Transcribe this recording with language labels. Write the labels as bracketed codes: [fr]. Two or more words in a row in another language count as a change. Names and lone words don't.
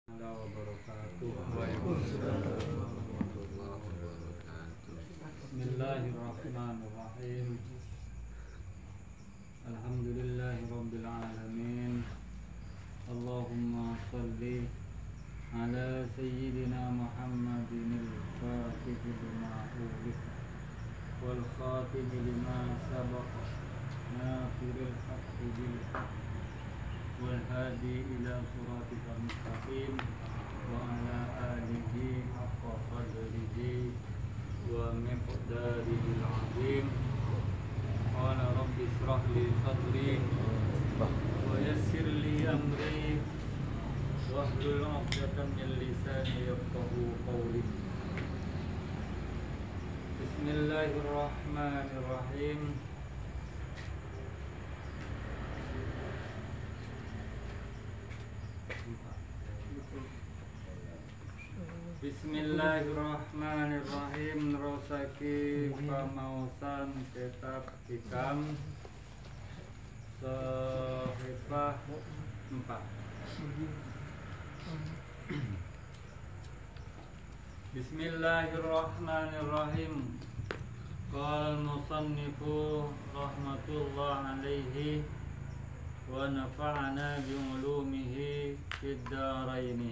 [ar] بسم الله الرحمن الرحيم. الحمد لله رب العالمين. اللهم صل على سيدنا محمد الفاتح لما أغلق والخاتم لما سبق ناصر الحق بالحق والهادي إلى صراطك المستقيم وعلى آله حق قدره ومقداره العظيم. قال رب اشرح لي صدري ويسر لي أمري واحلل عقدة من لساني يفقهوا قولي. بسم الله الرحمن الرحيم. بسم الله الرحمن الرحيم. [jv] Nerosake pamausan kitab Hikam Shahifah 4. [ar] بسم الله الرحمن الرحيم. قال المصنف رحمة الله عليه ونفعنا بعلومه في الدارين.